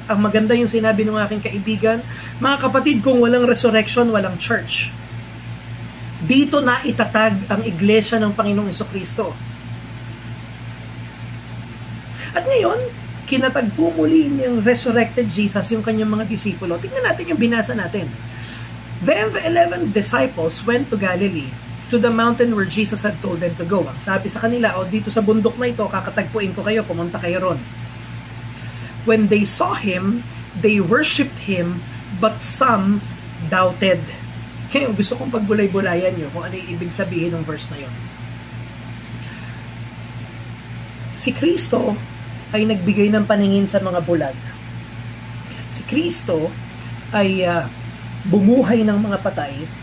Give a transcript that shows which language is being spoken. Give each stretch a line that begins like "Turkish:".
Filipino: Ang maganda yung sinabi ng aking kaibigan, mga kapatid, kung walang resurrection, walang church. Dito na itatag ang iglesia ng Panginoong Hesukristo. At ngayon, kinatagpo muli ng resurrected Jesus yung kanyang mga disipulo. Tingnan natin yung binasa natin.
English: Then the 11 disciples went to Galilee, to the mountain where Jesus had told them to go.
Filipino: Ang sabi sa kanila, dito sa bundok na ito, kakatagpuin ko kayo, pumunta kayo ron.
English: When they saw Him, they worshipped Him, but some doubted.
Filipino: Kaya gusto kong pagbulay-bulayan nyo kung ano yung ibig sabihin ng verse na yun. Si Kristo ay nagbigay ng paningin sa mga bulag. Si Kristo ay bumuhay ng mga patay.